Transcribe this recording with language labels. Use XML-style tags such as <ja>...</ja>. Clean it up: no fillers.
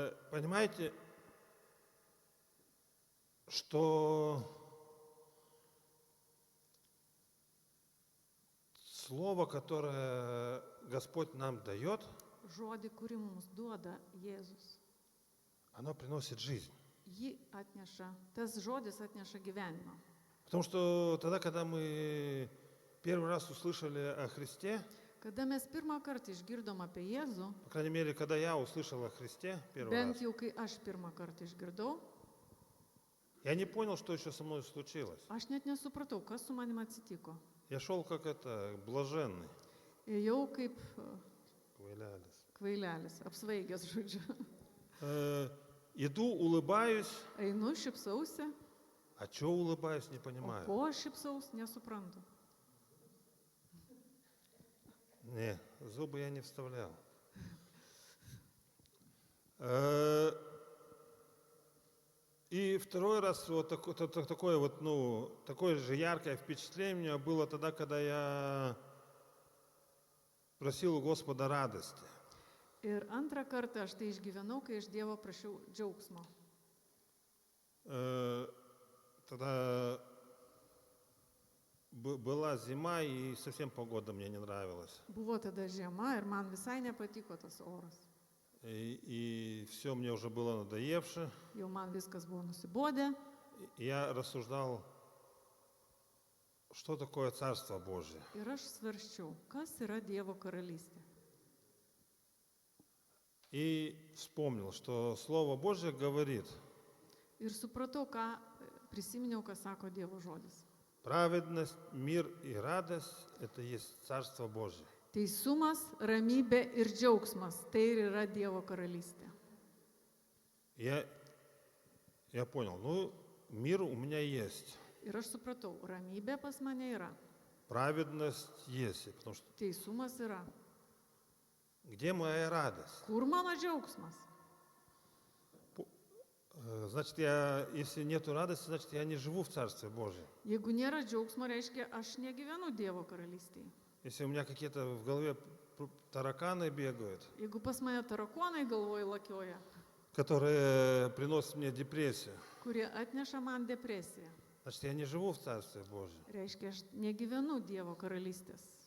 <ru>Понимаете, что слово, которое Господь нам дает,</ru> <lt>Žodį, kurį mums duoda Jėzus.</lt> <ru>оно приносит жизнь.</ru> <lt>Jį atneša, tas žodis atneša gyvenimą.</lt> <ru>Потому что тогда, когда мы первый раз услышали о Христе,</ru> <lt>Kada mes pirmą kartą išgirdom apie Jėzų,</lt> <ru>по крайней мере, когда я услышал о Христе первый</ru> <lt>bent</lt> <ru>раз,</ru> <lt>jau kai aš pirmą kartą išgirdau,</lt> <ru>я не понял, что еще со мной случилось.</ru> <lt>aš net nesupratau, kas su manim atsitiko.</lt> <ru>Я шел как блаженный.</ru> <lt>Ėjau kaip Квайлялись. kvailelis, apsvaigęs žodžiu.</lt> <ru>Иду, улыбаюсь,</ru> <lt>Einu, šipsausi,</lt> <ru>а что улыбаюсь, не</ru> <lt>o</lt> <ru>понимаю.</ru> <lt>ko aš šipsaus, nesuprantu.</lt> <ru>Не, зубы я не вставлял. И второй раз вот такое вот, такое же яркое впечатление у меня было тогда, когда я просил у Господа радости.</ru> <lt>Ir antrą kartą aš tai išgyvenau, kai iš Dievo prašiau džiaugsmo.</lt> <ru>Тогда была зима, и совсем погода мне не нравилась.</ru> <lt>Buvo tada žiema ir man visai nepatiko tas oras.</lt> <ru>И все мне уже было надоевше.</ru> <lt>Jau man viskas buvo nusibodę.</lt> <ru>И я рассуждал, что такое Царство Божье.</ru> <lt>Ir aš svarščiau, kas yra Dievo karalystė.</lt> <ru>И вспомнил, что Слово Божье говорит,</ru> <lt>Ir supratau, prisiminiau, ką sako Dievo žodis.</lt> <ru>праведность, мир и радость – это есть Царство Божье.</ru> <lt>Teisumas, ramybė ir džiaugsmas - tai ir yra Dievo karalystė.</lt> <ru>Я понял, ну, мир у меня есть,</ru> <lt>Ir aš supratau, ramybė pas mane yra,</lt> <ru>праведность есть, потому что</ru> <lt>teisumas yra.</lt> <ru>где моя радость?</ru> <lt>Kur mano džiaugsmas?</lt> <ru>Значит, если нету радости, значит, я не живу в Царстве Божьем.</ru> <lt>Jeigu nėra džiaugsmo, reiškia, aš negyvenu Dievo karalystėje.</lt> <ru>Если у меня какие-то в голове тараканы бегают,</ru> <lt>Jeigu pas mane tarakonai galvoj lakioja,</lt> <ru>которые приносят мне депрессию,</ru> <lt>kurie atneša man depresiją,</lt> <ru>значит, я не живу в Царстве Божьем.</ru> <lt>reiškia, aš negyvenu Dievo karalystės.</lt>